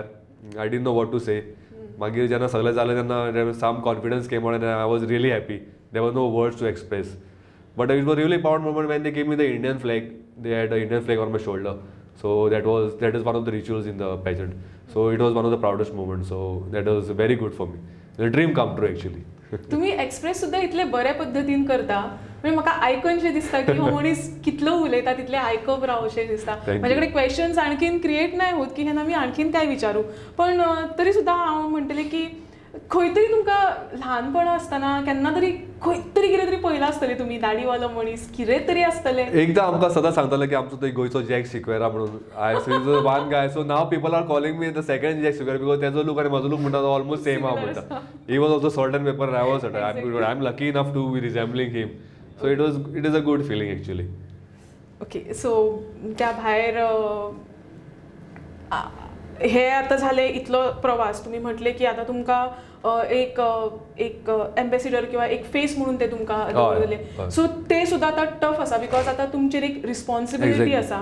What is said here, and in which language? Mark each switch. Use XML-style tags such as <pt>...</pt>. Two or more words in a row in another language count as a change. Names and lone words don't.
<en>I didn't know what to say.</en> <kok>मागीर जेन्ना सगळें जालें तेन्ना</kok> <en>some confidence came out and I was really happy. There were no words to express. But it was a really proud moment when they gave me the Indian flag. They had the Indian flag on my shoulder. So that is one of the rituals in the pageant. So it was one of the proudest moments. So that was very good for me. The dream come true actually.</en> <kok>तुम्ही एक्सप्रेस सुद्धा इतले बऱ्या पद्धतीन करता म्हणजे म्हाका आयकून शें दिसता की हो मनीस कितलो उलयता तितले आयकप राव अशें दिसता. म्हाजे कडेन क्वेश्चन्स आणखीन क्रिएट नाही होत की हें आमी आणखीन काय विचारू. पण तरी सुद्धा हांव म्हणटलें की खंय तरी तुमकां ल्हानपणा आसतना केन्ना तरी खंय तरी कितें तरी पळयलां आसतलें तुमी दाडीवालो मनीस कितें तरी आसतलें. एकदां आमकां सदां सांगताले की आमचो थंय गोंयचो जॅक शिकवेरा म्हणून.</kok> <en>So one guy. So now people are calling me the second Jack Sequeira because</en> <kok>तेजो लूक आनी म्हजो लूक म्हणटा तो</kok> <en>almost same</en> <kok>आहा म्हणटा.</kok> <en>He was also salt and pepper I was I am lucky enough to be resembling him. So it is a good feeling actually. ओके.</en> <kok>सो त्या भायर हे आता झाले इतलो प्रवास तुम्ही म्हटले की आता तुमकां एक एम्बेसिडर किंवा एक फेस म्हणून ते तुमकां दवरले. सो ते सुद्दां आतां टफ आसा बिकॉज आतां तुमचेर एक रिस्पॉन्सिबिलिटी आसा.</kok>